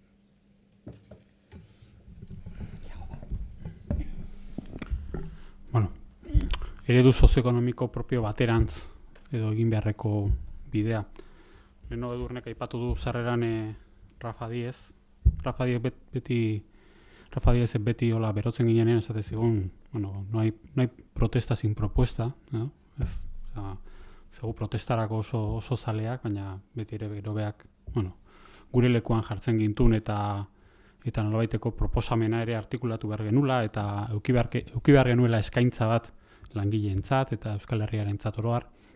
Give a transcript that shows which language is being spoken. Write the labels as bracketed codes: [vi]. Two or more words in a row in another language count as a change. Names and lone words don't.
[eu] Bueno, eredu sozioekonomiko propio baterantz edo egin beharreko bidea. Leno Edurnek aipatu du sarreran Rafa Diez. Rafa Diez beti hola berotzen ginean esate zigun, bueno, [es] no hay protesta sin propuesta, no? [eu] Zegu protestarako oso zaleak, baina beti ere berobeak, bueno, gure lekuan jartzen gintun eta nolabaiteko proposamena ere artikulatu behar genula eta euki behar genuela eskaintza bat langileentzat eta Euskal Herriarentzat oro har.